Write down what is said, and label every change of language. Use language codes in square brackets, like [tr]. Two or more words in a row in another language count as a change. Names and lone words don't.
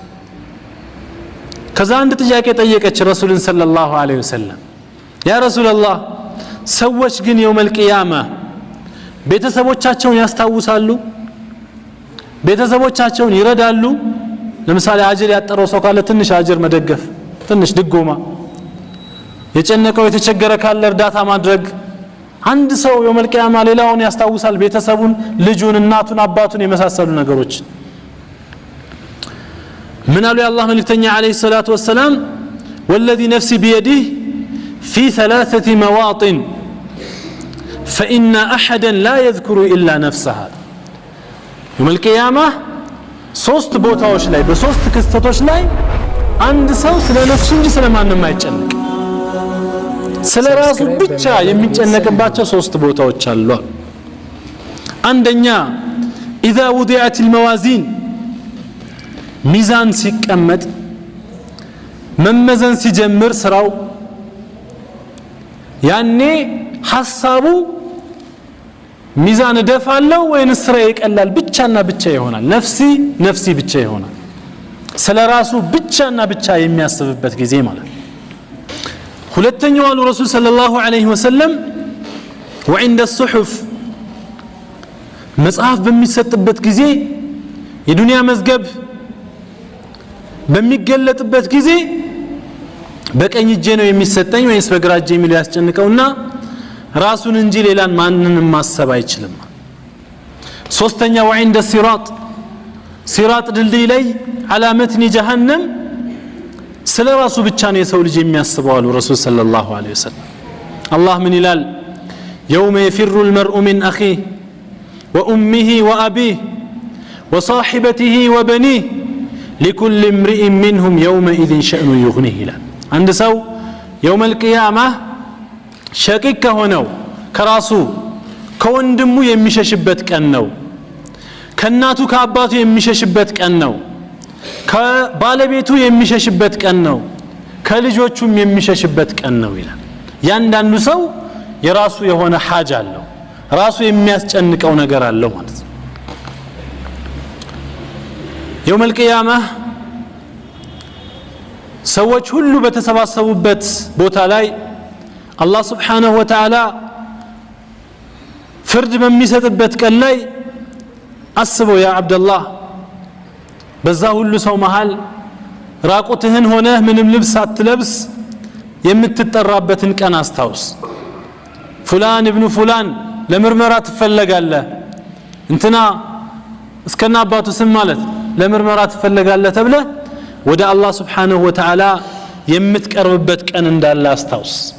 [am] ከዛ አንድ ጥያቄ ጠየቀች ረሱልን [ar] صلى الله عليه وسلم يا رسول الله [am] ሰዎች ግን [ar] يوم القيامة [am] ቤተሰቦቻቸውን ያስታውሳሉ ቤተሰቦቻቸውን ይረዳሉ ለምሳሌ አጅር ያጠረው ሰው ካለ ትንሽ አጅር መደገፍ ትንሽ ድጎማ የጨነቀው የተቸገረ ካለ እርዳታ ማድረግ አንድ ሰው [ar] يوم القيامة [am] ሌላውን ያስታውሳል ቤተሰቡን ልጁን እናቱን አባቱን የመሳሰሉ ነገሮች [ar] من قالوا يا الله ملكتني عليه الصلاة والسلام والذي نفسي بيده في 3 مواطن فإن أحدا لا يذكر إلا نفسها يوم القيامة [am] ሶስት ቦታዎች ላይ በሶስት ክስተቶች ላይ አንድ ሰው ስለ ነፍሱ እንጂ ስለማንም አይጨነቅ ስለራሱ ብቻ የሚጨነቅባቸው ሶስት ቦታዎች አሉ አንደኛ [ar] اذا وضعت الموازين [am] ሚዛን ሲቀመጥ መመዘን ሲጀምር ስራው ያኔ ሐሳቡ ሚዛን ደፋለው ወይስ ስራ ይቀላል ብቻና ብቻ ይሆናል ነፍሲ ብቻ ይሆናል ስለራሱ ብቻና ብቻ የሚያስብበት ጊዜ ማለት ሁለተኛው አሉ [ar] رسول صلى الله عليه وسلم وعند الصحف [am] መጽሐፍ በሚሰጥበት ጊዜ የዱንያ መዝገብ በሚገለጥበት ጊዜ በቀኝ እጄ ነው የሚሰጠኝ ወይስ በግራ እጄ የሚለው ያስጨንቀውና ራሱን እንጂ ሌላን ማንንም ማሰብ አይችልም ሶስተኛ [ar] وعند الصراط [am] ሲራጥ ድልድይ ላይ [ar] على متن جهنم [am] ስለ ራሱ ብቻ ነው የሰው ልጅ የሚያስበው አሉ [ar] رسول صلى الله عليه وسلم [am] አላህ ምን ይላል [ar] يوم يفر المرء من اخيه وامه وابيه وصاحبته وبنيه لكل امرئ منهم يومئذ شأن يغنيه [am] ይላል አንድ ሰው [ar] يوم [am] القيامة ሸቂቅ ሆነው ከራሱ ከወንድሙ የሚሸሽበት ቀን ነው ከናቱ ከአባቱ የሚሸሽበት ቀን ነው ከባለቤቱ የሚሸሽበት ቀን ነው ከልጆቹም የሚሸሽበት ቀን ነው ይላል ያንዳንዱ ሰው የራሱ የሆነ ሐጅ አለው ራሱ የሚያስጨንቀው ነገር አለው ማለት ነው [ar] يوم القيامة [am] ሰዎች ሁሉ በተሰባሰቡበት ቦታ ላይ አላህ [ar] سبحانه وتعالى [am] ፍርድ በሚሰጥበት ቀን ላይ አስበው [ar] يا عبد الله [am] በዛ ሁሉ ሰው መሃል ራቁትህን ሆነህ ምንም ልብስ ሳትለብስ የምትጠራበትን ቀን አስታውስ [ar] فلان ابن فلان [am] ለምርመራ ትፈለጋለህ እንትና እስከና አባቱ ስም ማለት ለምርመራ ትፈለጋለህ ተብለ ወደ አላህ [ar] سبحانه وتعالى [am] የምትቀርብበት ቀን እንዳለ አስታውስ